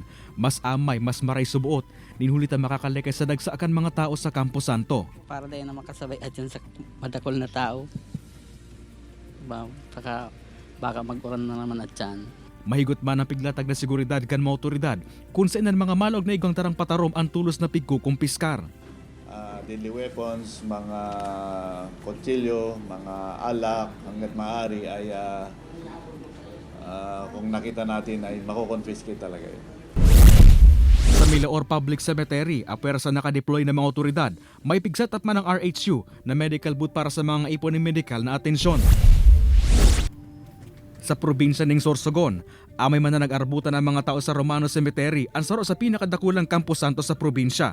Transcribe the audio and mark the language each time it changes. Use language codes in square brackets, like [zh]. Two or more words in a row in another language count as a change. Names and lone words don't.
[bik] Mas amay, mas maray subuot, ninhulit ang makakalekay sa dagsaakan mga tao sa Campo Santo. [tl] Para din na makasabay at yun sa madakol na tao. Saka baka mag-uran na naman at yan. [bik] Mahigot man ang piglatag na seguridad kan mga otoridad kung saan ang mga malog na igang tarang patarom ang tulos na pigkukumpiskar. [en] Deadly weapons, [tl] mga kutsilyo, mga alak, hanggat maaari ay kung nakita natin ay makukonfiscate talaga yun. [bik] Sa Milaor Public Cemetery, apwersa nakadeploy ng mga otoridad, may pigsat at man ang RHU na [en] medical booth [bik] para sa mga ipon ng medikal na atensyon. Sa probinsya ng Sorsogon, amay man na nag-arbutan ang mga tao sa Romano Cemetery, ang saro sa pinakadakulang Campo Santo sa probinsya.